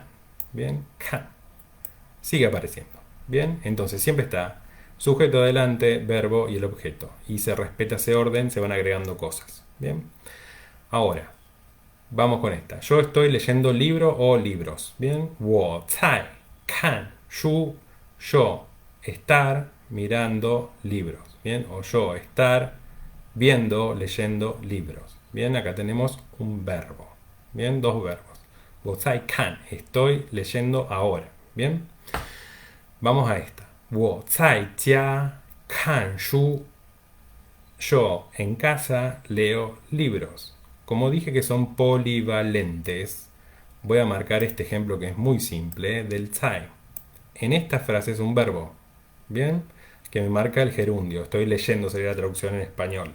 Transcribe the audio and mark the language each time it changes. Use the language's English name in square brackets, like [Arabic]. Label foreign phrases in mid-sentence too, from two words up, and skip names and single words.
[Spanish] Bien, kan. Sigue apareciendo. Bien, entonces siempre está sujeto adelante, verbo y el objeto. Y se respeta ese orden, se van agregando cosas. Bien. Ahora, vamos con esta. Yo estoy leyendo libro o libros. Bien. [Chinese] 我在看书. [Spanish] Yo estar mirando libros. Bien. O yo estar viendo, leyendo libros. Bien. Acá tenemos un verbo. Bien. Dos verbos. [Chinese] 我在看. [Spanish] Estoy leyendo ahora. Bien. Vamos a esta. [Chinese] 我在家看书. [Spanish] Yo en casa leo libros. Como dije que son polivalentes, voy a marcar este ejemplo que es muy simple del 在. En esta frase es un verbo, ¿bien? Que me marca el gerundio. Estoy leyendo, sería la traducción en español.